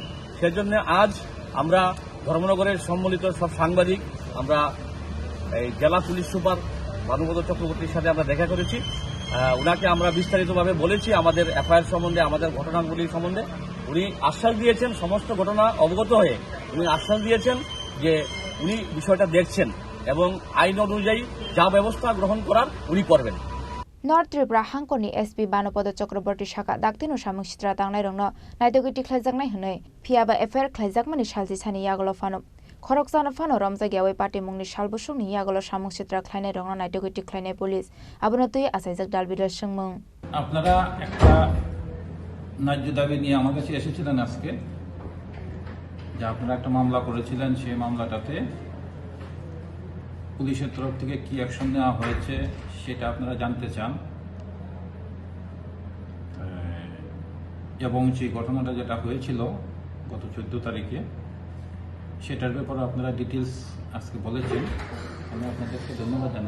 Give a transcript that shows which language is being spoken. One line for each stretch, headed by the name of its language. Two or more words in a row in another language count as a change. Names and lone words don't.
Bangla: সেজন্য আজ আমরা ধর্মনগরের সম্মিলিত সব সাংবাদিক আমরা এই জেলা পুলিশ সুপার ভানুপদ চক্রবর্তীর সাথে আমরা দেখা করেছি। ওনাকে আমরা বিস্তারিতভাবে বলেছি আমাদের এফআইআর সম্বন্ধে, আমাদের ঘটনাগুলির সম্বন্ধে। উনি আশ্বাস দিয়েছেন, সমস্ত ঘটনা অবগত হয়ে উনি আশ্বাস দিয়েছেন যে উনি বিষয়টা দেখছেন এবং আইন অনুযায়ী যা ব্যবস্থা গ্রহণ করার উনি করবেন।
Kok Borok: North Tripura hangkoni SP banopodo chakraborti shaka daktino samung sitra tangnai rongno naitogiti khlaijaknai hnoi phiaba FIR khlaijakmani salji sani yagolo phano khorokjana phano romjagiawi party mungni salbusungni yagolo samung sitra khlainai rongno naitogiti khlainai police abono tui asaijak dalbidar sungmung
Bangla: আপনারা একটা ন্যায্য দাবি নিয়ে আমার কাছে এসেছিলেন আজকে, যে আপনারা একটা মামলা করেছিলেন, সেই মামলাটাতে পুলিশের তরফ থেকে কি অ্যাকশন নেওয়া হয়েছে সেটা আপনারা জানতে চান এবং সেই ঘটনাটা যেটা হয়েছিল গত 14 তারিখে সেটার ব্যাপারে আপনারা ডিটেলস আজকে বলেছেন, আমি আপনাদেরকে ধন্যবাদ জানাই।